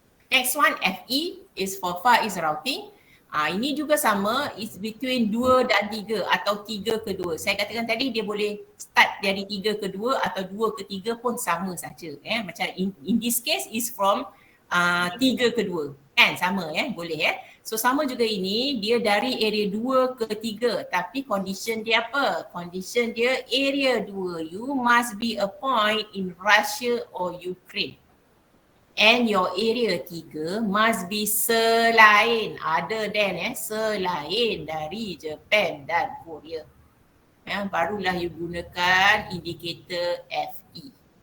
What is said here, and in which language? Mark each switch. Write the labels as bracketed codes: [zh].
[en] Next one, FE is for Far East Routing. [ms] Ini juga sama, [en] is between [ms] 2 dan 3 atau 3 ke 2. Saya katakan tadi dia boleh start dari 3 ke 2 atau 2 ke 3 pun sama saja. [en] Macam in this case is from 3 ke 2. [ms] Kan sama ya, boleh ya. So sama juga ini, dia dari area 2 ke 3 tapi condition dia apa? [en] Condition dia area 2, you must be a point in Russia or Ukraine. And your area 3 must be selain, other than [ms] selain dari [en] Japan dan Korea. [ms] Barulah you gunakan indikator FE.